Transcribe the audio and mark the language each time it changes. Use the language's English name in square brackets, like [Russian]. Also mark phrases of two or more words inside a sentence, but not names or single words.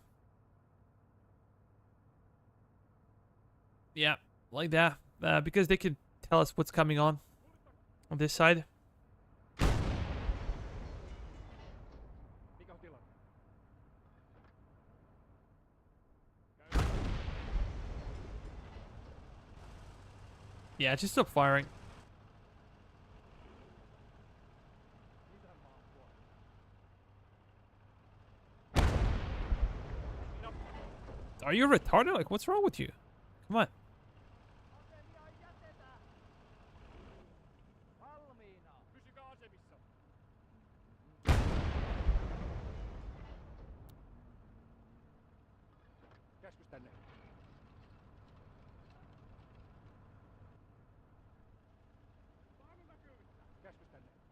[English] Yeah, like that. Because they can tell us what's coming on this side. [Finnish] Mikä on tilanne? [English] Yeah, just stop firing. Are you retarded? Like, what's wrong with you? Come on. [Finnish] Asemia ei jätetä. Valmiina. Pysykää asemissa. Käskys tänne. Käskys tänne.